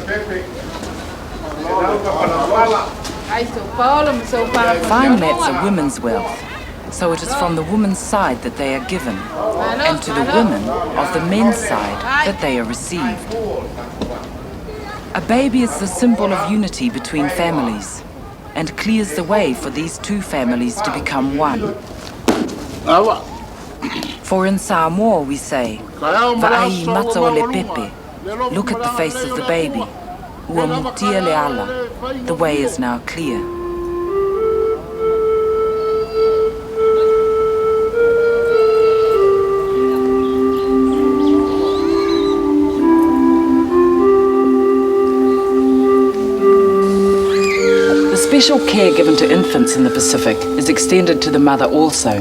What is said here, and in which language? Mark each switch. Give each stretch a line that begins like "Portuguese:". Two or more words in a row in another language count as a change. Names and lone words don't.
English: Fine mats are women's wealth, so it is from the woman's side that they are given, and to the women of the men's side that they are received. A baby is the symbol of unity between families, and clears the way for these two families to become one. For in Samoa we say,
Samoan: "Va'ai matao le pepe,"
English: look at the face of the baby.
Samoan: Ua mutia le ala,
English: the way is now clear. The special care given to infants in the Pacific is extended to the mother also.